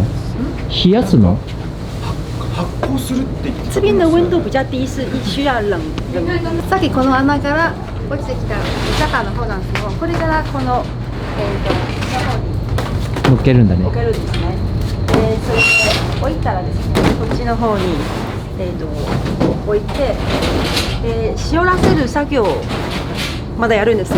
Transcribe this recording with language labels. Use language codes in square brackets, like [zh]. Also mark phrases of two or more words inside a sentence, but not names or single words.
[ja] 冷やすの？発酵するって言って。 [zh] 这边的温度比较低，是需要冷。 [ja] さっきこの穴から落ちてきた中の方なんですけど、これからこの乗っけるんだね。置けるんですね。それで置いたらですね、こっちの方に置いて、塩らせる作業をまだやるんですよ。